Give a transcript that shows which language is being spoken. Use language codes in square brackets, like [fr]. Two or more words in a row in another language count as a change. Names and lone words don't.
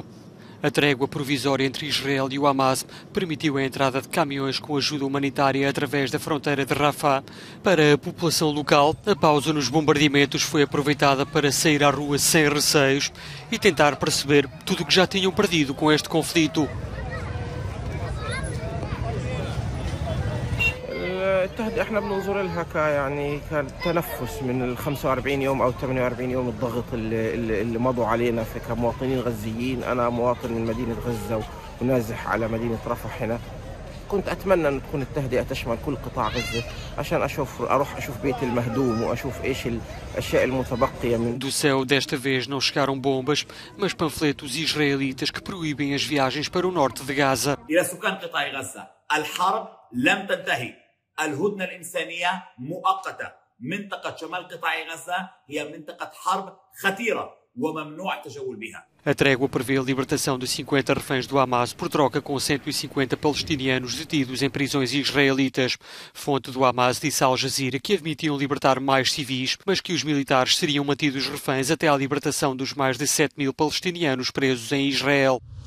[pt] A trégua provisória entre Israel e o Hamas permitiu a entrada de caminhões com ajuda humanitária através da fronteira de Rafah. Para a população local, a pausa nos bombardeamentos foi aproveitada para sair à rua sem receios e tentar perceber tudo o que já tinham perdido com este conflito. [ar] التهدئة احنا بننظر لها يعني كتنفس من ال 45 يوم او 48 يوم الضغط اللي مضوا علينا كمواطنين غزيين. انا مواطن من مدينة غزة ونازح على مدينة رفح هنا. كنت اتمنى ان تكون التهدئة تشمل كل قطاع غزة عشان اروح اشوف بيتي المهدوم واشوف ايش الاشياء المتبقية من. [pt] Do céu desta vez não chegaram bombas, mas panfletos israelitas que proíbem as viagens para o norte de Gaza. [ar] إلى سكان قطاع غزة الحرب لم تنتهي. الهدنة الإنسانية مؤقتة. منطقة شمال قطاع غزة هي منطقة حرب خطيرة وممنوع التجول بها. [pt] A trégua prevê a libertação de 50 reféns do Hamas por troca com 150 palestinianos detidos em prisões israelitas. Fonte do Hamas disse à Al Jazeera que admitiam libertar mais civis, mas que os militares seriam mantidos reféns até à libertação dos mais de 7.000 palestinianos presos em Israel.